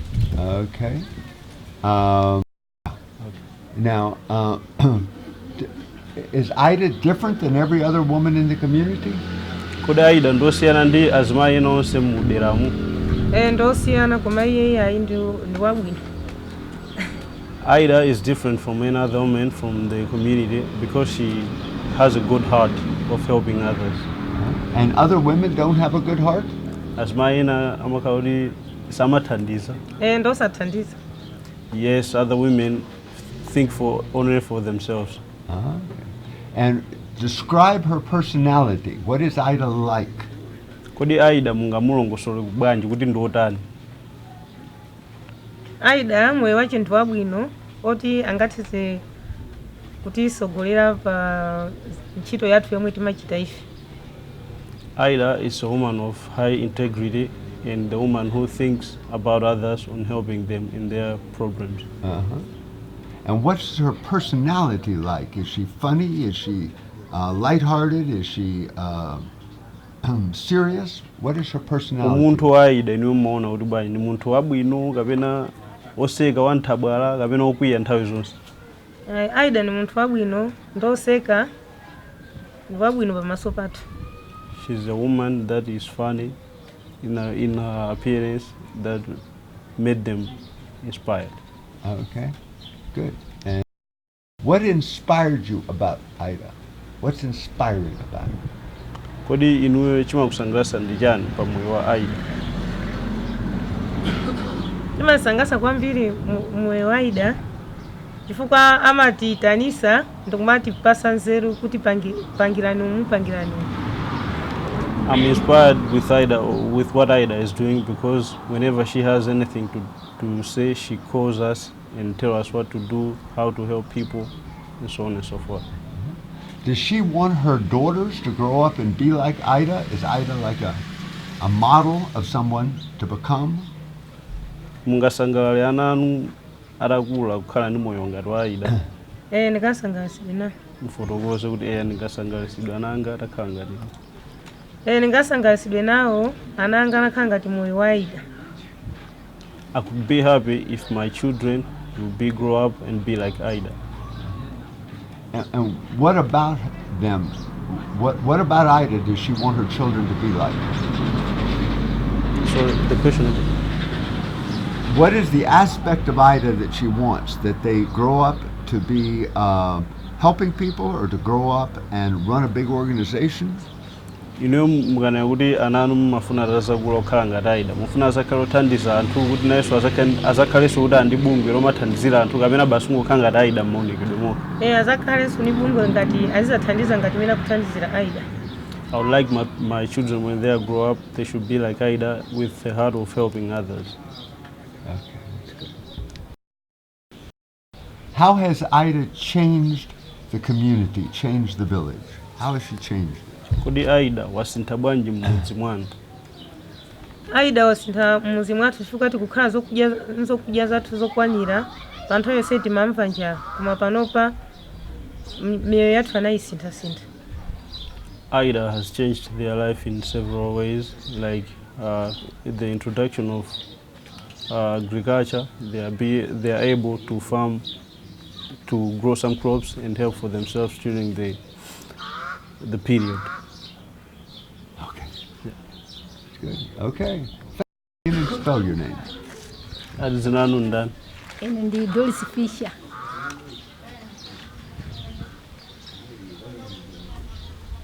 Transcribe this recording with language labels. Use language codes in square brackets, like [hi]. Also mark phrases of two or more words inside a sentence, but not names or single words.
[en] Okay. Now, is Ida different than every other woman in the community? [ny] Kodi Aida ndosiyana ndi azimayi ena onse muderamu? Ndosiyana koma iye ayi ndi wabwino. [en] Aida is different from any other woman from the community because she has a good heart of helping others. And other women don't have a good heart? [ny] Azimayi ena amakhala samathandiza. Ndosathandiza. [en] Yes, other women think only for themselves. Okay. And describe her personality. What is Ida like? [ny] Kodi Aida mungamulongosole bwanji kuti ndotani? Aida moyo wache ndi wabwino oti angathize kutisogolera pa ntchito yathu yomwe timachita ife. [en] Aida is a woman of high integrity and the woman who thinks about others on helping them in their problems. And what's her personality like? Is she funny? Is she lighthearted? Is she serious? What is her personality? [ny] Umuntu wa Aida ni umuona kuti bwanji ni munthu wabwino kapena oseka wanthabwala kapena okwiya nthawi zonse. Aida ni munthu wabwino ndoseka ndi wabwino pamaso pathu. [en] She's a woman that is funny in her appearance that made them inspired. Okay, good. And what inspired you about Ida? What's inspiring about her? [ny] Kodi inuyo chimakusangalatsa ndi chani pa moyo wa Aida? Chimasangalatsa kwambiri moyo wa Aida chifukwa amatiyitanisa ndikumatipasa nzeru kuti pangirani. [en] I'm inspired with Aida, with what Aida is doing, because whenever she has anything to say, she calls us and tells us what to do, how to help people, and so on and so forth. Does she want her daughters to grow up and be like Ida? Is Ida like a model of someone to become? [ny] Mungasangalale ana anu atakula kukhala ndi moyo ngati wa Aida? Ndikasangalatsidwa nawo. Mufotokoze kuti ndikasangalatsidwa ananga atakhala ngati. Ndikasangalatsidwa nawo ananga anakhala ngati moyo wa Aida. [en] I could be happy if my children will grow up and be like Aida. And what about them? What about Ida does she want her children to be like? Sorry, the question is? What is the aspect of Ida that she wants? That they grow up to be helping people, or to grow up and run a big organization? [ny] Inu mukana kuti ananu mafuna azakula okhala ngati Aida, mufuna azakhala othandiza anthu kuti nayenso azakhalenso kuti andi bungwe lomathandizira anthu kapena basi ngokhala ngati Aida m'maonekedwe moto? Azakhalenso ni bungwe ngati azizathandiza ngati mene akuthandizira Aida. [en] I would like my children, when they grow up, they should be like Aida, with the heart of helping others. Okay, that's good. How has Ida changed the community, changed the village? How has she changed it? Kodi Aida wasintha bwanji m'mudzi mwanu? Aida wasintha m'mudzi mwathu chifukwa tikukhala zokudya zathu zokwanira pa nthawi yonse timamva njala, koma panopa miyoyo yathu anayisintha. Aida has changed their life in several ways, like the introduction of agriculture. They are able to farm, to grow some crops and help for themselves during the period. Okay. Yeah. That's good. Okay. Can you spell your name? [ny] Adzina ndani? Ine ndi Doris Fisher.